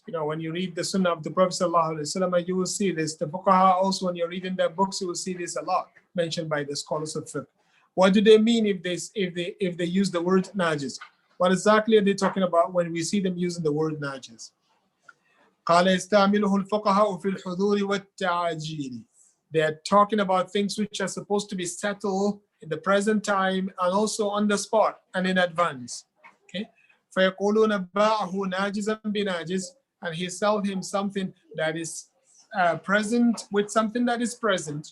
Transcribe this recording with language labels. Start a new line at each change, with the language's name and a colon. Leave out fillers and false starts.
English: When you read the Sunnah of the Prophet ﷺ, you will see this. The fuqaha also, when you're reading their books, you will see this a lot mentioned by the scholars of fiqh. What do they mean if they use the word najis? What exactly are they talking about when we see them using the word najis?
Arabic: قال يستعمله الفقهاء في الحضور والتعجيل.
English: They are talking about things which are supposed to be settled in the present time and also on the spot and in advance. Okay. فيقولون باعه ناجزا بناجز, and he sold him something that is present with something that is present.